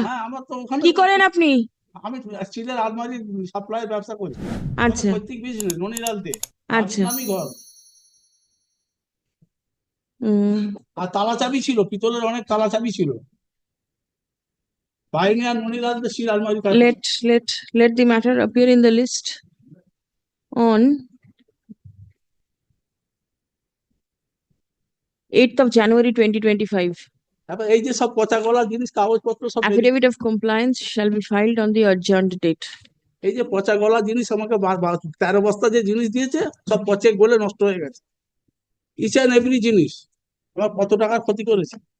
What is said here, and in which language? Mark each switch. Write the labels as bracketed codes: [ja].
[bn] হ্যাঁ, আমার তো ওখানে। কি করেন আপনি? আমি স্টিলের আলমারি সাপ্লাই ব্যবসা করি। আচ্ছা প্রত্যেক বিজনেস ননিলালতে। আচ্ছা। আমি ঘর হুম। আর তালা চাবি ছিল, পিতলের অনেক তালা চাবি ছিল। বাইরে আর ননিলালতে স্টিল আলমারি। [en] Let the matter appear in the list on 8th of January 2025. [bn] তারপর এই যে সব পচা গলা জিনিস, কাগজপত্র সব [en] Affidavit of compliance shall be filed on the adjourned date. [bn] এই যে পচা গলা জিনিস আমাকে 13 বস্তা যে জিনিস দিয়েছে সব পচে গলে নষ্ট হয়ে গেছে। [en] each and every [bn] জিনিস আমার কত টাকার ক্ষতি করেছে।